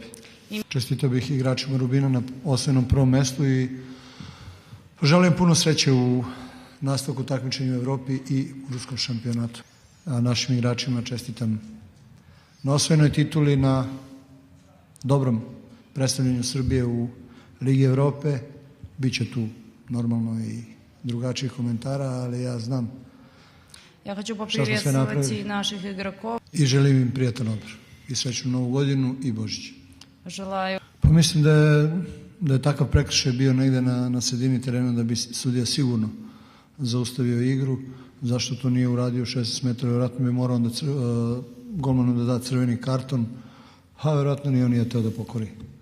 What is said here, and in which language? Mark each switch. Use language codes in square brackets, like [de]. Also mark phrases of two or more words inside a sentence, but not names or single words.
[sr] Čestitao bih igračima Rubina na osvojenom prvom mestu i poželim puno sreće u nastavku takmičenja u Evropi i u ruskom šampionatu. A našim igračima čestitam na osvojenoj tituli, na dobrom predstavljanju Srbije u Ligi Evrope. Biće tu normalno i drugačijih komentara, ali ja znam [ru] Я хочу поприветствовать наших игроков. [sr] I želim im prijatan odmor i srećnu Novu godinu i Božić. [ru] Желаю. [sr] Pa mislim da je takav prekršaj bio negde na sredini terena, da bi sudija sigurno zaustavio igru. Zašto to nije uradio 16 metara? Vjerojatno bi morao golmanu da da crveni karton, a vjerojatno ni on nije teo da pokori.